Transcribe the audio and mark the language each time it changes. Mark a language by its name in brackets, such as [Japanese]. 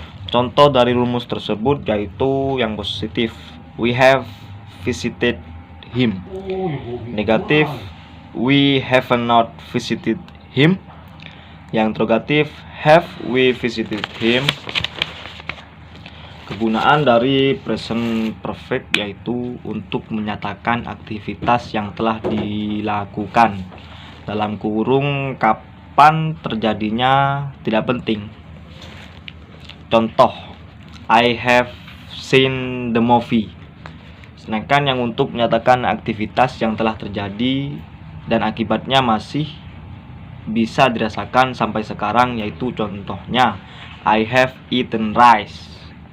[Indonesian] Contoh dari rumus tersebut yaitu yang positif [English] we have visited him. Negatif we have not visited him. [Indonesian] Yang interrogatif [English] have we visited him. [Indonesian] Kegunaan dari present perfect yaitu untuk menyatakan aktivitas yang telah dilakukan. Dalam kurung kapan terjadinya tidak penting. [English] Contoh, I have seen the movie. [Indonesian] Sedangkan yang untuk menyatakan aktivitas yang telah terjadi dan akibatnya masih bisa dirasakan sampai sekarang yaitu contohnya [English] I have eaten rice.